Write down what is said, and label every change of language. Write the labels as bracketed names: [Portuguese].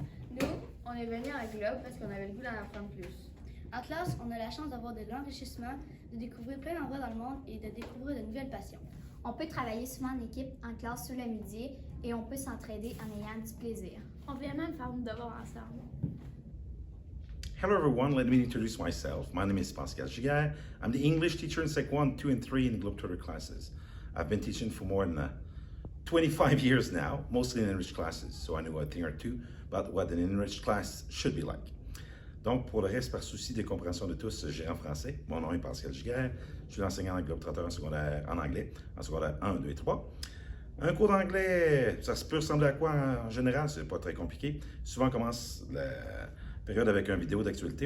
[French] Nous, on est venus à Globe parce qu'on avait le goût d'en apprendre plus. En classe, on a la chance d'avoir de l'enrichissement, de découvrir plein d'endroits dans le monde et de découvrir de nouvelles passions. On peut travailler souvent en équipe, en classe sur le midi et on peut s'entraider en ayant du plaisir. On vient même faire nos devoirs ensemble. [English] Hello everyone, let me introduce myself. My name is Pascal Giguère. I'm the English teacher in Sec 1, 2, and 3 in the Globetrotter classes. I've been teaching for more than 25 years now, mostly in enriched classes, so I know a thing or two about what an enriched class should be like. [French] Donc, pour le reste, par souci de compréhension de tous, j'ai en français. Mon nom est Pascal Giguère. Je suis enseignant en Globetrotter en anglais, en secondaire 1, 2 et 3. Un cours d'anglais, ça peut ressembler à quoi en général? C'est pas très compliqué. Souvent, on commence la période avec une vidéo d'actualité.